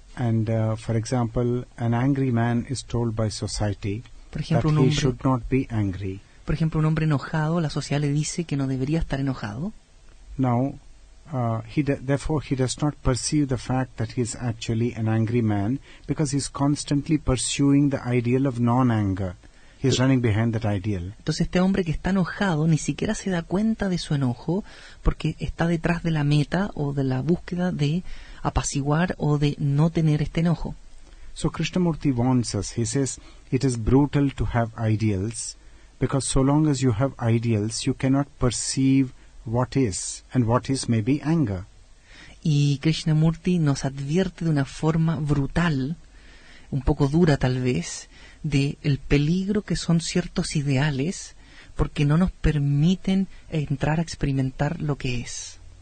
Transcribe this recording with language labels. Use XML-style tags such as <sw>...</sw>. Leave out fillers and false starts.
<en>And for example, an angry man is told by society</en> <es>Por ejemplo,</es> <en>that he should not be angry.</en> <es>Por ejemplo, un hombre enojado, la sociedad le dice que no debería estar enojado.</es> <en>Now, therefore he does not perceive the fact that he is actually an angry man, because he is constantly pursuing the ideal of non-anger. He is running behind that ideal.</en> <es>Entonces este hombre que está enojado ni siquiera se da cuenta de su enojo, porque está detrás de la meta o de la búsqueda de apaciguar o de no tener este enojo.</es> <en>So Krishnamurti warns us. He says it is brutal to have ideals, because so long as you have ideals, you cannot perceive what is, and what is may be anger.</en> <es>Y Krishnamurti nos advierte de una forma brutal, un poco dura tal vez, de el peligro que son ciertos ideales, porque no nos permiten entrar a experimentar lo que es.</es>